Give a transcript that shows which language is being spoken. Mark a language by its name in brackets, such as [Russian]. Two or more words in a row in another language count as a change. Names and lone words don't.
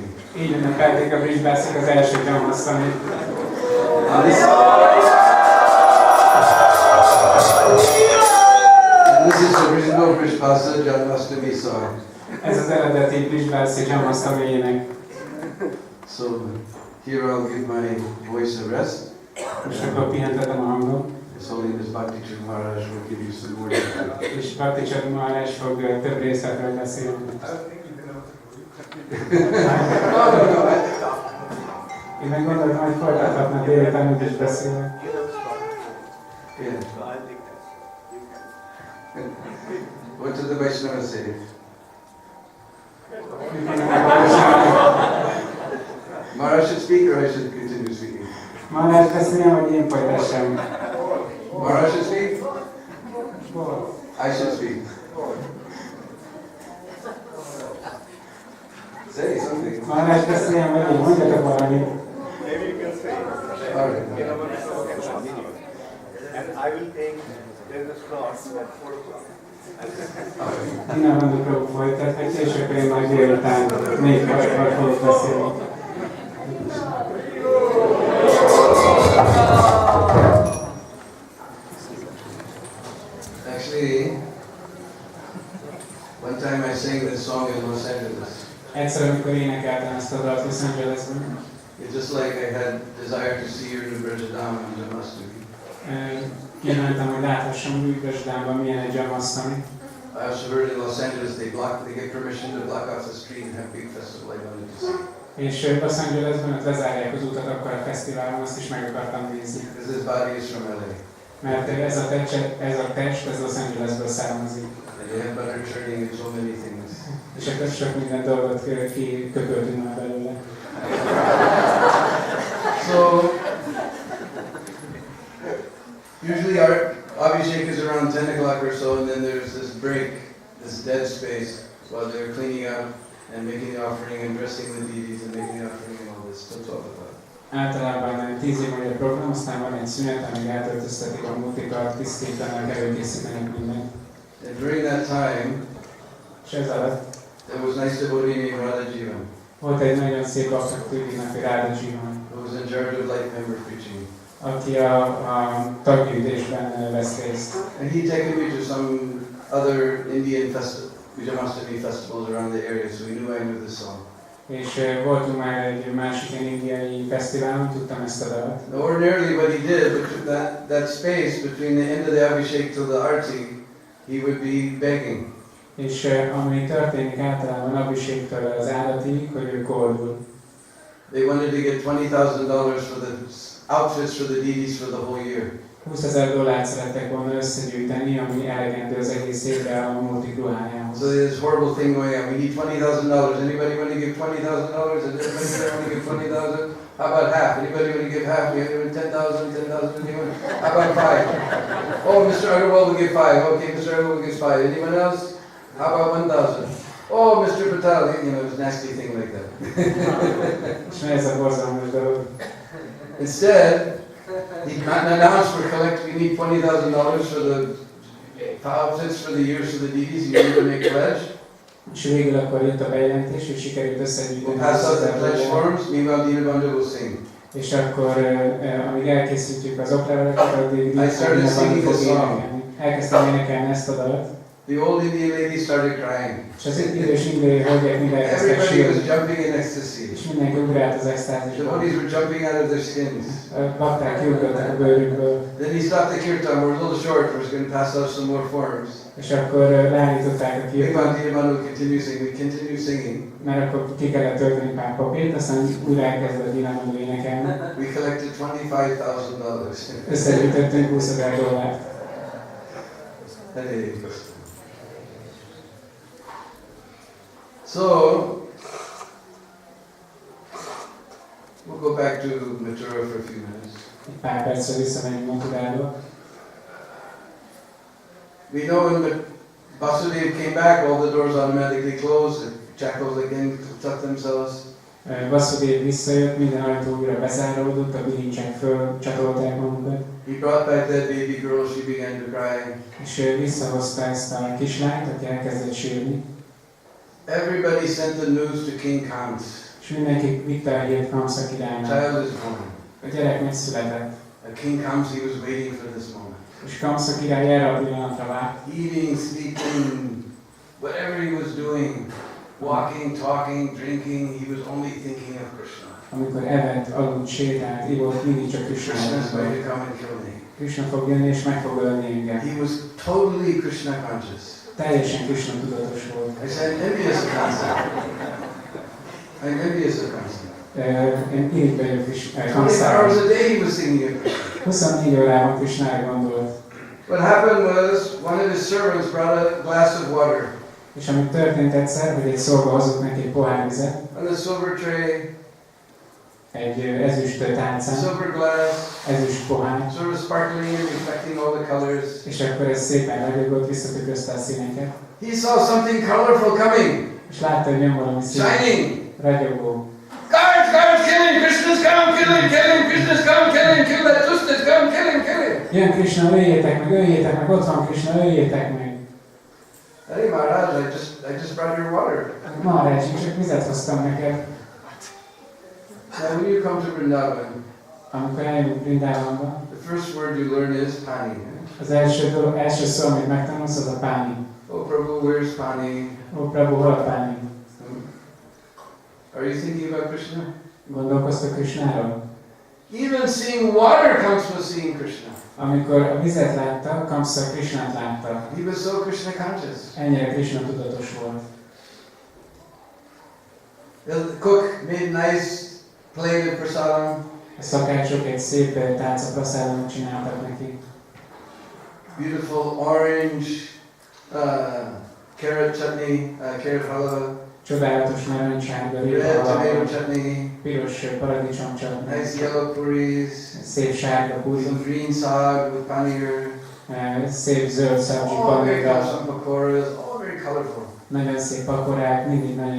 [Hungarian] Így ünnepelték a Brisbane-szik az első Janmastami. [English] And this is the original Brisbane Janmastami song. [Hungarian] Ez az eredeti Brisbane-szik Janmastami ének. [English] So here I'll give my voice a rest. [Hungarian] Most akkor pihentetem a hangom. [English] His Holiness Bhakti Chand Maharaj will give you some more details. [Hungarian] És Bhakti Chand Maharaj fog több részletről beszélni. Én meg gondoltam, hogy folytathatna délután úgy is beszélni. [English] What did the Vaishnava say? Maharaj should speak or I should continue speaking? [Hungarian] Maharaj beszélni, vagy én folytassam? [English] Maharaj should speak? I should speak. Say something. [Hungarian] Maharaj beszélni, vagy én mondjatok valamit. [English] Maybe you can say. All right. And I will take, there's a slot at 4 o'clock. [Hungarian] Dina Bandhu Prabhu folytathatja, és akkor én majd délután 4-kor fogok beszélni. [English] Actually, one time I sang this song in Los Angeles. [Hungarian] Egyszer, amikor énekeltem ezt a dalt Los Angelesben, [English] It's just like I had desire to see you in Vraja-dhama and Janmastami. [Hungarian] kimentem, hogy láthassam, hogy Vraja-dhamában milyen egy Janmastami. [English] I also heard in Los Angeles they get permission to block off the street and have big festival. I wanted to see. [Hungarian] És Los Angelesben ott lezárják az utat, akkor a fesztiválon azt is meg akartam nézni. [English] Because his body is from LA. [Hungarian] Mert ez a test, ez Los Angelesből származik. [English] And they have butter churning and so many things. [Hungarian] És akkor sok minden dolgot kiköpöltünk már belőle. [English] So, usually our Abhishek is around 10 o'clock or so, and then there's this break, this dead space, while they're cleaning up and making the offering and dressing the deities and making the offering and all this. Till 12 o'clock. [Hungarian] Általában 10 év a program, aztán van egy szünet, amíg eltöltöztetik a multikat, tisztítanak, előkészítenek mindent. [English] And during that time, [Hungarian] És ez alatt [English] there was nice devotee named Vraja-dhama, [Hungarian] volt egy nagyon szép baktak tudjuk, hogy Vraja-dhama, [English] who was in charge of light member preaching. [Hungarian] aki a taggyűjtésben vesz részt. [English] And he'd taken me to some other Indian Janmastami festivals around the area, so he knew I knew the song. [Hungarian] És voltunk már egy másik indiai fesztiválon, tudtam ezt a dalt. [English] Now, ordinarily what he did, that space between the end of the Abhishek till the Arti, he would be begging. [Hungarian] És ami történik általában Abhishek-től az állatig, hogy ő koldul. [English] They wanted to get $20,000 for the outfits for the deities for the whole year. [Hungarian] $20,000 szerettek volna összegyűjteni, ami elegendő az egész évre a multik ruhájához. [English] So there's this horrible thing going on. We need $20,000. Anybody want to give $20,000? And anybody want to give 20,000? How about half? Anybody want to give half? We have 10,000, 10,000. Anyone? How about 5? Oh, Mr. Agarwal will give 5. Okay, Mr. Agarwal gives 5. Anyone else? How about 1,000? Oh, Mr. Patel. You know, it was a nasty thing like that. [Hungarian] És ez a borzalmas dolog. [English] Instead, he announced we need $20,000 for the outfits for the years for the deities. You need to make a pledge. [Hungarian] És végül akkor jött a bejelentés, hogy sikerült összegyűjteni. [English] We'll pass out the pledge forms. Meanwhile, Dina Bandhu will sing. [Hungarian] És akkor, amíg elkészítjük az okleveleket, addig [English] I started singing the song. [Hungarian] Elkezdtem énekelni ezt a dalt. [English] The old Indian ladies started crying. [Hungarian] És az idős indiai hölgyek mind elkezdtek [English] Everybody was [Hungarian] sírni. [English] jumping in ecstasy. [Hungarian] És mindenki ugrált az [English] The [Hungarian] extázisba. [English] devotees were jumping out of their skins. [Hungarian] Bakták kiugrottak a bőrükből. [English] Then he stopped the kirtan. We're a little short. We're going to pass out some more forms. [Hungarian] És akkor leállították a kirtan. [English] Dina Bandhu continued singing. We continued singing. [Hungarian] Mert akkor ki kellett tölteni pár papírt, aztán újra elkezdett Dina Bandhu énekelni. [English] We collected $25,000. Összegyűjtöttünk $20,000. Hare Krishna. So, we'll go back to Mathura for a few minutes. [Hungarian] Egy pár percre visszamegyünk Mathurába. [English] We know when Vasudeva came back, all the doors automatically closed, the jackals again shut themselves. [Hungarian] Vasudeva visszajött, minden ajtó újra bezáródott, a bilincsek fölcsatolták magukat. [English] He brought back that baby girl, she began to cry. [Hungarian] És visszahozta ezt a kislányt, aki elkezdett sírni. [English] Everybody sent the news to King Kamsa. [Hungarian] És mindenki vitte a hírt Kamsa királynak. [English] Child is born. [Hungarian] A gyerek megszületett. [English] King Kamsa, he was waiting for this moment. [Hungarian] És Kamsa király erre a pillanatra várt. [English] Eating, sleeping, whatever he was doing, walking, talking, drinking, he was only thinking of Krishna. [Hungarian] Amikor evett, aludt, sétált, ivott, mindig csak [English] Krishna is [Hungarian] Krisna. [English] going to come and kill me. [Hungarian] Krishna fog jönni és meg fog ölni engem. [English] He was totally Krishna conscious. [Hungarian] Teljesen Krishna tudatos volt. [English] I said, I'm envious of Kamsa. I'm envious of Kamsa. [Hungarian] Én így vagyok 24 Kamszára. [English] hours a day he was thinking of Krishna. [Hungarian] 24 órában Krishnára gondolt. [English] What happened was, one of his servants brought a glass of water. [Hungarian] És ami történt egyszer, hogy egy szolga hozott neki egy pohár vizet, [English] On a silver tray, [Hungarian] egy ezüst tálcán, [English] silver glass, [Hungarian] ezüst pohár, [English] sort of sparkling and reflecting all the colors. [Hungarian] és akkor ez szépen ragyogott, visszatükrözte a színeket. [English] He saw something colorful coming, [Hungarian] És látta, hogy jön valami szín, [English] shining. [Hungarian] ragyogó. [English] Guards, guards, kill him! Krishna's come, kill him, kill him! Krishna's come, kill him, kill that Krishna's come, kill him, kill him! [Hungarian] Jön Krishna, öljétek meg, ott van Krishna, öljétek meg. [English] Hey Maharaj, I just brought your water. [Hungarian] Maharaj, én csak vizet hoztam neked. [English] Now when you come to Vrindavan, [Hungarian] Amikor eljövünk Vrindávonba, [English] the first word you learn is pani. [Hungarian] az első szó, amit megtanulsz, az a páni. [English] Oh Prabhu, where's pani? [Hungarian] Ó, Prabhu, hol a páni? [English] Are you thinking about Krishna? [Hungarian] Gondolkoztok Krishnáról? [English] Even seeing water comes from seeing Krishna. [Hungarian] Amikor a vizet látta, Kamsa Krisnát látta. [English] He was so Krishna conscious. [Hungarian] Ennyire Krishna tudatos volt. [English] The cook made nice plate of prasadam. [Hungarian] A szakácsok egy szép tálca prasadamot csináltak neki. [English] Beautiful orange carrot chutney, carrot halwa. [Hungarian] Csodálatos narancssárga [English] Red tomato [Hungarian] halva, [English] chutney. [Hungarian] piros paradicsom csatni, [English] Nice yellow puris. [Hungarian] szép sárga puri, [English] Some green sag with paneer. [Hungarian] szép zöld szabzsi [English] All very [Hungarian] panéra, [English] some pakoras, all very colorful. [Hungarian] nagyon szép pakorák, mindig nagyon